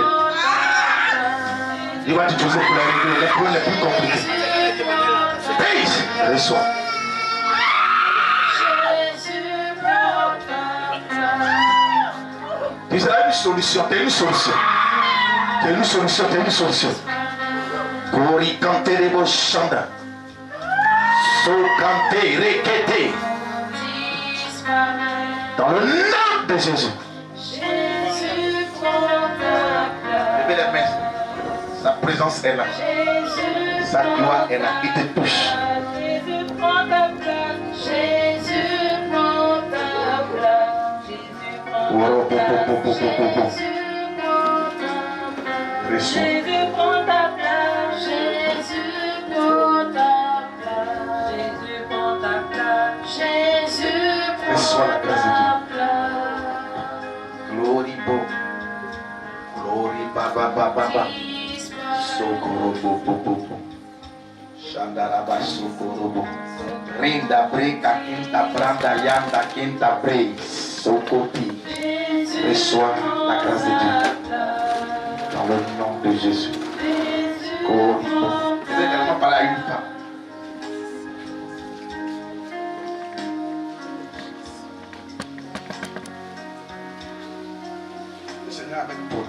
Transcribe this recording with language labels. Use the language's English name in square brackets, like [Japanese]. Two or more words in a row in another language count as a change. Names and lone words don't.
[French] Il va t'utiliser pour les régler, les problèmes les plus compliqués. Brise, reçois. Tu seras une solution, tu es une solution. Tu es une solution, tu es une solution. Kori kante rebo shanda. So kante rekete. Dans le nom de Jésus. Levez les mains. Sa présence est là. Sa gloire est là. Il te touche. Jésus prend ta place. Jésus prend ta place. Jésus prend ta place. Jésus prend ta place. Jésus prend ta place. Jésus prend ta place. Glory bo. Glory baba baba. Sokoro bo bo bo. Shandaraba sokoro bo. Rinda breka quinta branda yanda quinta brei. Sokopi. Reçois la grâce de Dieu. Dans le nom de Jésus. Glory bo. Je vais également parler à une femme. Le Seigneur avec toi.